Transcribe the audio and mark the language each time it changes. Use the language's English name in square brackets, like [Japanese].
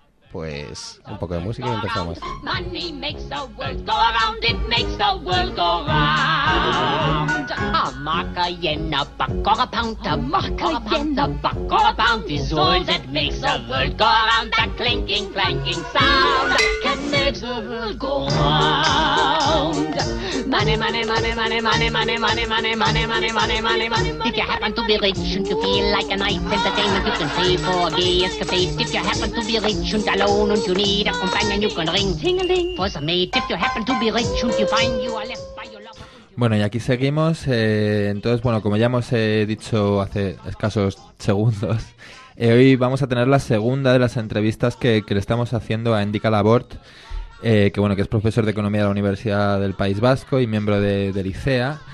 [Spanish] Pues un poco de música y empezamos. [English] Money makes the world go round, it makes the world go round. A mark, a yen, a buck or a pound. A mark, a yen, a buck or a pound. Is all that makes the world go round. That clinking, clanking sound can make the world go round. Money, money, money, money, money, money, money, money, money, money, money, money, money. If you happen to be rich and you feel like a nice entertainment, you can pay for gay escapades. If you happen to be rich and alone and you need a companion, you can ring ting-a-ling for the mate. If you happen to be rich and you find you are left by your lover. [Spanish] Bueno, y aquí seguimos. Entonces, bueno, como ya hemos dicho hace escasos segundos, hoy vamos a tener la segunda de las entrevistas que le estamos haciendo a Endika Labort, que bueno, que es profesor de economía de la Universidad del País Vasco y miembro de ICEA.